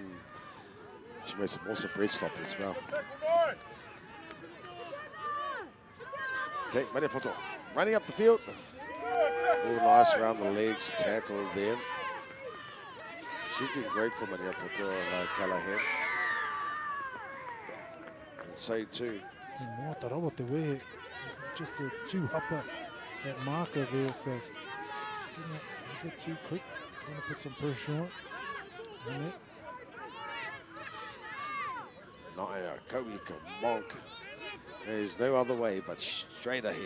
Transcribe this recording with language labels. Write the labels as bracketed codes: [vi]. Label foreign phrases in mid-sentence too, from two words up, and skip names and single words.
[en] She made some awesome bread stop as well. Okay, Maniapoto running up the field. All nice around the legs, tackle there. She's been great for Maniapoto, Callahan. And so too. [mi] Mātaurawa te wehe, [en] just a two hopper, that marker there, so just getting up a bit too quick, trying to put some pressure on that. Naya, Koika, Monk. There's no other way but straight ahead.